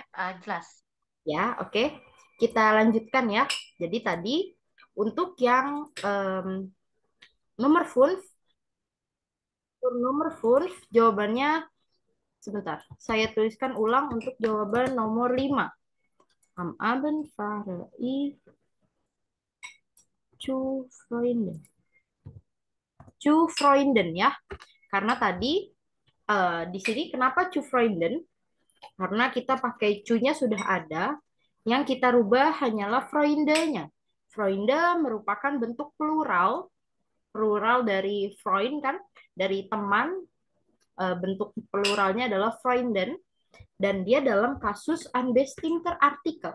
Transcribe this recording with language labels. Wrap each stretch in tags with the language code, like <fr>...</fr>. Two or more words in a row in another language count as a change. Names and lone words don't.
<id>Jelas. Ya, oke. Kita lanjutkan ya. Jadi tadi untuk yang nomor 5, jawabannya sebentar. Saya tuliskan ulang untuk jawaban nomor 5.</id> <de>Am Abend fahre ich zu Freunden. Zu Freunden</de> <id>ya. Karena tadi di sini kenapa</id> <de>zu Freunden?</de> <id>Karena kita pakai cu-nya sudah ada, yang kita rubah hanyalah Freunde-nya. Freunde merupakan bentuk plural, dari Freund kan, dari teman, bentuk pluralnya adalah Freunden, dan dia dalam kasus</id> <de>unbestimmter artikel.</de>